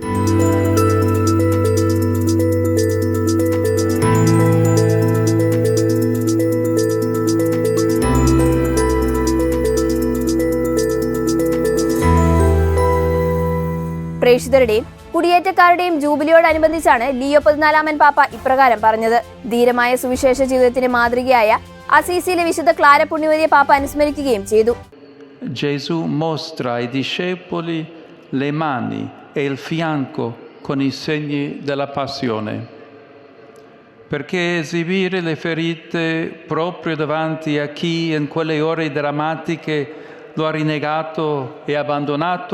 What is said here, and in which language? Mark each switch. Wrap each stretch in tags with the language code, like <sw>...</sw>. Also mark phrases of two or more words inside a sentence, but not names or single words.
<ml>പ്രേക്ഷിതരുടെയും കുടിയേറ്റക്കാരുടെയും ജൂബിലിയോടനുബന്ധിച്ചാണ് ലിയോ 14 പാപ്പ ഇപ്രകാരം പറഞ്ഞത്. ധീരമായ സുവിശേഷ ജീവിതത്തിന്റെ മാതൃകയായ അസീസിയിലെ വിശുദ്ധ ക്ലാര പുണ്യവതിയെ പാപ്പ അനുസ്മരിക്കുകയും ചെയ്തു.</ml> <it>Gesù mostra ai discepoli le mani e il fianco con i segni della passione, perché esibire le ferite proprio davanti a chi in quelle ore drammatiche lo ha rinnegato e abbandonato?</it>